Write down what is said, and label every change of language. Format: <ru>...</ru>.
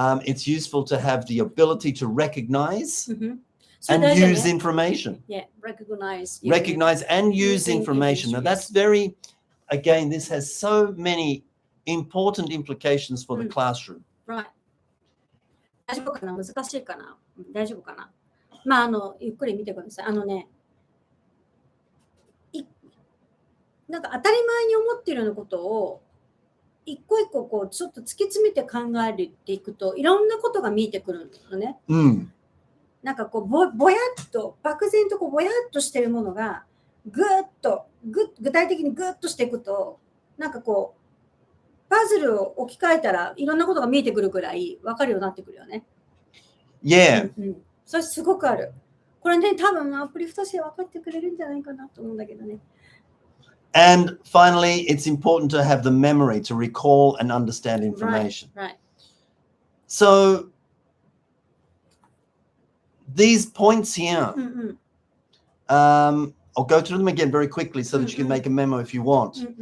<en>It's useful to have the ability to recognize and use information. Yeah, recognize and use information. Now that's very, again, this has so many important implications for the classroom. Right.</en> <ja>大丈夫かな？難しいかな？大丈夫かな？まあゆっくり見てください。なんか当たり前に思っているようなことを一個一個こうちょっと突き詰めて考えていくといろんなことが見えてくるのね。なんかこうぼやっと漠然とこうぼやっとしてるものが具体的にグッとしていくとなんかこうパズルを置き換えたらいろんなことが見えてくるくらい分かるようになってくるよね。</ja> <en>Yeah.</en> <ja>それすごくある。これね多分アプリフトして分かってくれるんじゃないかなと思うんだけどね。</ja> <en>And finally, it's important to have the memory to recall and understand information. Right. So these points here, I'll go through them again very quickly so that you can make a memo if you want.</en>